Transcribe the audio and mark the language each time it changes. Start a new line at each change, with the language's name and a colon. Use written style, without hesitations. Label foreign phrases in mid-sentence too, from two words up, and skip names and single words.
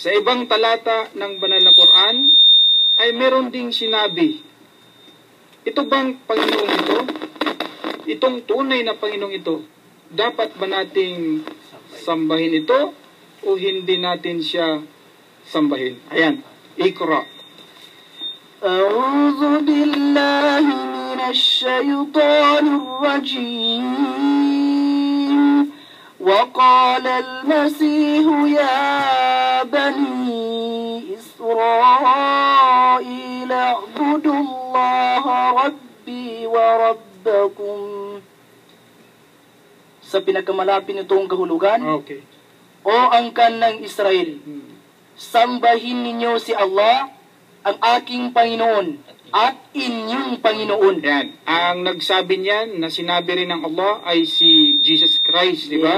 Filipino: Sa ibang talata ng banal na Quran ay meron ding sinabi, ito bang Panginoong ito, itong tunay na Panginoong ito, dapat ba nating sambahin ito o hindi natin siya sambahin? Ayan, Iqra.
Arabic: أعوذ بالله من الشيطان الرجيم وقال المسيح يا بني إسرائيل اعبدوا الله ربي وربكم.
Filipino: Sa pinakamalapit nitong kahulugan, Okay. o angkan ng Israel, sambahin ninyo si Allah, ang aking Panginoon at inyong Panginoon. Yan. Ang nagsabi niyan na sinabi rin ng Allah ay si Jesus Christ, di ba?